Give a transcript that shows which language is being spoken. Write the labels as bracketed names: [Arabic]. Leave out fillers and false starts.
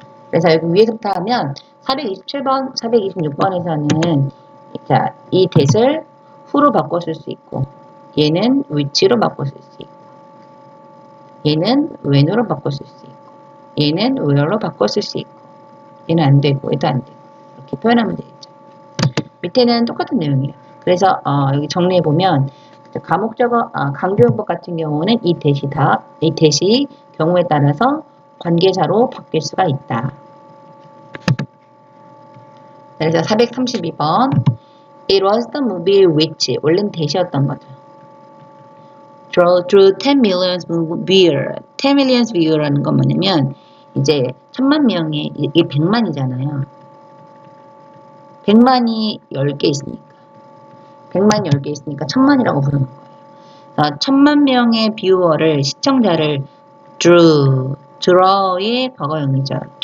[Korean] 그래서 여기 위에서부터 하면 427번, 426번에서는 자, 이 that을 who로 바꿔 쓸 수 있고 얘는 which로 바꿔 쓸 수 있고 얘는 when으로 바꿔 쓸 수 있고 얘는 where로 바꿔 쓸 수 있고 얘는 안 되고 얘도 안 되고 이렇게 표현하면 되겠죠. 밑에는 똑같은 내용이에요. 그래서 여기 정리해 보면 가목적어 강조용법 같은 경우는 이 that이 경우에 따라서 관계사로 바뀔 수가 있다. [English] 그래서 432번 It was the movie which [Korean] 원래는 that이었던 거죠. [English] Drew 10 million viewer. 10 million viewer [Korean] 라는 건 뭐냐면 이제 1000만 명의 이게 100만이잖아요. 100만이 10개 있으니까 100만이 10개 있으니까 1000만이라고 부르는 거예요. 1000만 명의 뷰어를 시청자를 draw의 과거형이죠.